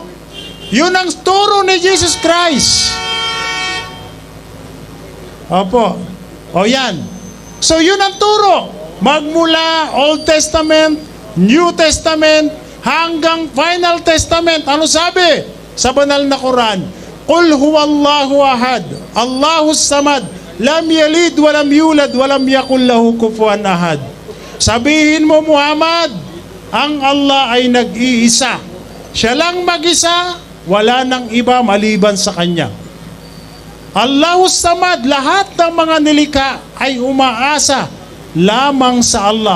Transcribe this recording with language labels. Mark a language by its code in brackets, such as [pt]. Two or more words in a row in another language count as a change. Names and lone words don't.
[tl] Yun ang turo ni Jesus Christ. Opo. O yan. So yun ang turo. Magmula Old Testament, New Testament, hanggang Final Testament. Ano sabi sa banal na Quran? [ar] قل هو الله أحد، الله الصمد، لم يلد ولم يولد ولم يكن له كفوا أحد. [tl] Sabihin mo, Muhammad, ang Allah ay nag-iisa. Siya lang mag-isa, wala nang iba maliban sa Kanya. [ar] الله الصمد, [tl] lahat ng mga nilikha ay umaasa lamang sa Allah.